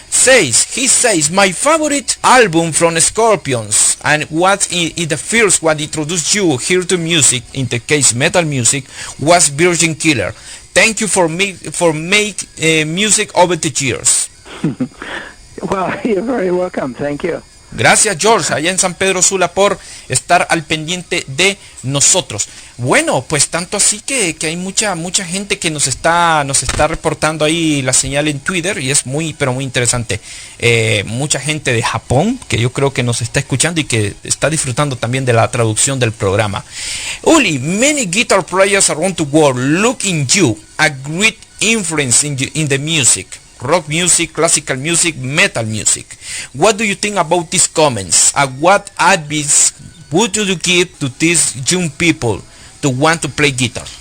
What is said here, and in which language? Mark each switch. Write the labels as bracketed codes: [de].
[en] He says my favorite album from Scorpions, and what is the first what introduced you here to music, in the case metal music, was Virgin Killer. Thank you for make music over the years. Well, you're very welcome. Thank you. [es] Gracias, George, allá en San Pedro Sula, por estar al pendiente de nosotros. Bueno, pues tanto así que hay mucha gente que nos está reportando ahí la señal en Twitter, y es pero muy interesante. Mucha gente de Japón que yo creo que nos está escuchando y que está disfrutando también de la traducción del programa. [en] Uli, many guitar players around the world look in you a great influence in the music. Rock music, classical music, metal music. What do you think about these comments? What advice would you give to these young people to want to play guitar?